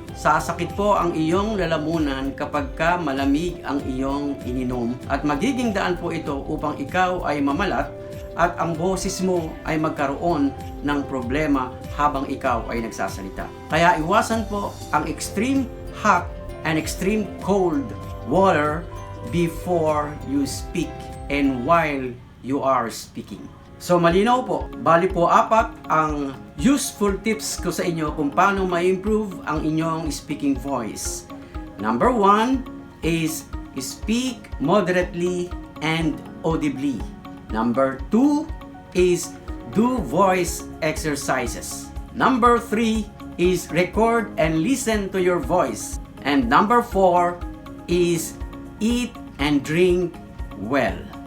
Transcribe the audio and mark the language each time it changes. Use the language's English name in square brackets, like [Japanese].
[Filipino] Sasakit po ang iyong lalamunan kapag ka malamig ang iyong ininom. At magiging daan po ito upang ikaw ay mamalat at ang boses mo ay magkaroon ng problema habang ikaw ay nagsasalita. Kaya iwasan po ang [English] extreme hot and extreme cold water before you speak and while you are speaking. [Filipino] So malinaw po, bali po 4 ang useful tips ko sa inyo kung paano ma-improve ang inyong speaking voice. [English] Number 1 is speak moderately and audibly. Number 2 is do voice exercises. Number 3 is record and listen to your voice. And number 4 is eat and drink well.